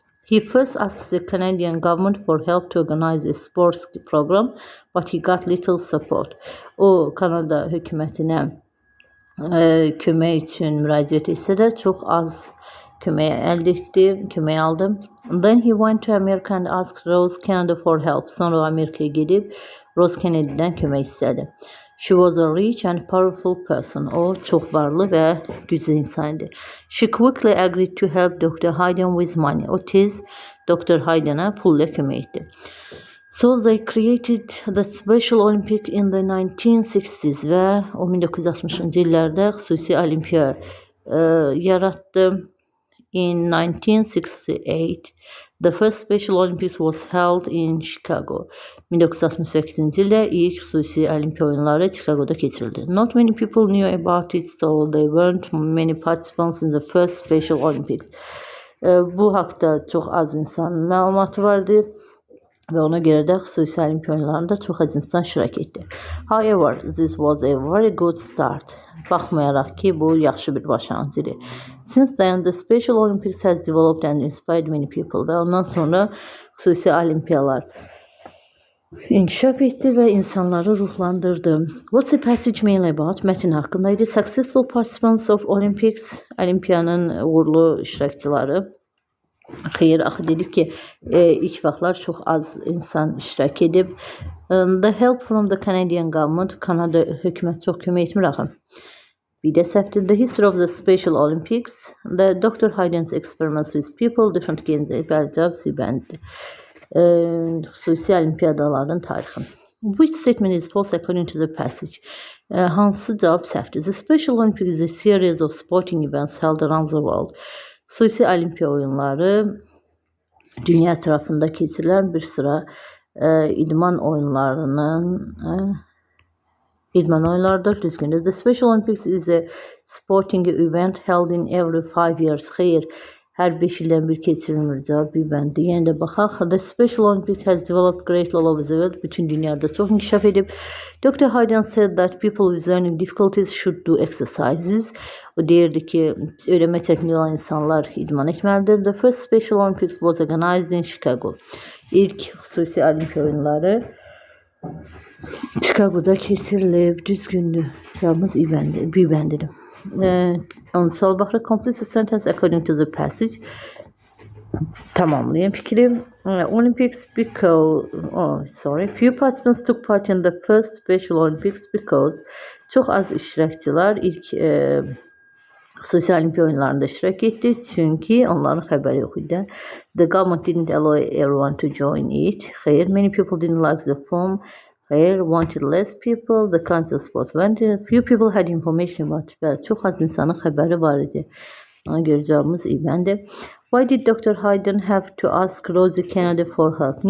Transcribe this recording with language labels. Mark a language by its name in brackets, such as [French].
[English] He first asked the Canadian government for help to organize a sports program, but he got little support. [Azerbaijani] O Kanada hökumətinə kömək üçün müraciət etsə də çox az kömək aldı. [English] Then he went to America and asked Rose Kennedy for help. [Azerbaijani] Sonra Amerikaya gedib Rose Kennedy'dən kömək istədi. [English] She was a rich and powerful person. [Azerbaijani] O çox varlı və güclü insan idi. [English] She quickly agreed to help Dr. Hayden with money. [Azerbaijani] O tez Dr. Hayden'a pulla kömək etdi. [English] So they created the Special Olympic in the 1960s [Azerbaijani] və o 1960-cı illərdə xüsusi olimpiya yaratdı. [English] In 1968, the first Special Olympics was held in Chicago. [Azerbaijani] 1968-ci ildə ilk xüsusi olimpiya oyunları Chicago'da keçirildi. [English] Not many people knew about it, so there weren't many participants in the first Special Olympics. [Azerbaijani] Bu haqda çox az insan məlumatı vardı və ona görə də xüsusi olimpiya oyunlarında çox az insan iştirak etdi. [English] However, this was a very good start. [Azerbaijani] Baxmayaraq ki, bu yaxşı bir başlanğıc idi. [English] Since then, the Special Olympics has developed and inspired many people. [Azerbaijani] Və ondan sonra xüsusi olimpiyalar inkişaf etdi və insanları ruhlandırdı. [English] What's the passage mainly about? [Azerbaijani] Mətin haqqında idi. [English] Successful participants of Olympics, [Azerbaijani] olimpiyanın uğurlu iştirakçıları. Xeyr, axı dedik ki, ilk vaxtlar çox az insan iştirak edib. [English] The help from the Canadian government, [Azerbaijani] Kanada hökuməti çox kömək etmir axı. Bir də səhvdir. [English] The history of the Special Olympics, the Dr. Hayden's experiments with people, different games, [Azerbaijani] bəlcə zibəndir. Xüsusi olimpiyadaların tarixi. [English] Which statement is false according to the passage? [Azerbaijani] Hansı cavab səhvdir? [English] The Special Olympics is a series of sporting events held around the world. [Azerbaijani] Xüsusi olimpiya oyunları dünya ətrafında keçirilən bir sıra idman oyunlarıdır, düzgündür. [English] The Special Olympics is a sporting event held in every 5 years. [Azerbaijani] Xeyr, hər 5 ildən bir keçirilmir, cavab bir bəndi. Yəni də baxaq. [English] The Special Olympics has developed greatly all over the world. [Azerbaijani] Bütün dünyada çox inkişaf edib. [English] Dr. Hayden said that people with learning difficulties should do exercises. [Azerbaijani] O deyirdi ki, öyrənmə çətinliyi olan insanlar idman etməlidir. [English] The first Special Olympics was organized in Chicago. [Azerbaijani] İlk xüsusi olimpiya oyunları Chicago'da keçirilib. Düzgündür. Cavabımız bir bəndidir. On sual baxırıq. [English] Complete the sentence according to the passage. [Azerbaijani] Tamamlayın fikri. [English] Olympics because few participants took part in the first Special Olympics because [Azerbaijani] çox az iştirakçılar ilk xüsusi olimpiya oyunlarında iştirak etdi. Çünki onların xəbəri yox idi. [English] The government didn't allow everyone to join it. Xeyr, many people didn't like the form. Xeyr, wanted less people. The kinds of sports wanted. Few people had information about it. [Azerbaijani] Çox az insanın xəbəri var idi. Ona görə cavabımız İbəndir. [English] Why did Dr. Hayden have to ask Rosie Kennedy for help?